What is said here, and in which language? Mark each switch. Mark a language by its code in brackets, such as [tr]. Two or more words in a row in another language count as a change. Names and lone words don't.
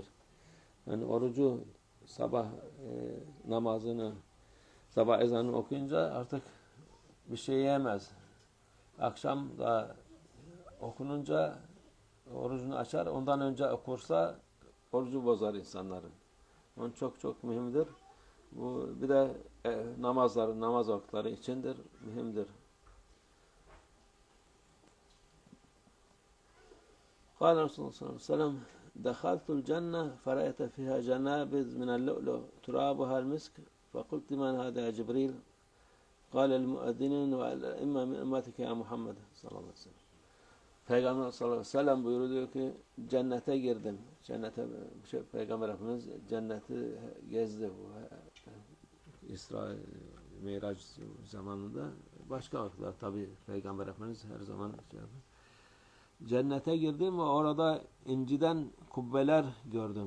[tr] Yani orucu sabah namazını, sabah ezanını okuyunca artık bir şey yemez. Akşam da okununca orucunu açar. Ondan önce okursa orucu bozar insanların. Onun çok çok mühimdir. Bu bir de namaz vakitleri içindir, mühimdir. [ar] قال رسول الله صلى الله عليه وسلم دخلت الجنة فرأيت فيها جنابذ من اللؤلؤ ترابها المسك فقلت من هذا يا جبريل قال المؤذنين والأئمة من أمتك يا محمد صلى الله عليه وسلم. [tr] Peygamber [ar] صلى الله عليه وسلم [tr] buyuruyor ki cennete girdim. Peygamber Efendimiz cenneti gezdi. İsra Miraç zamanında başka vakitler tabi Peygamber Efendimiz her zaman cennete girdim ve orada inciden kubbeler gördüm.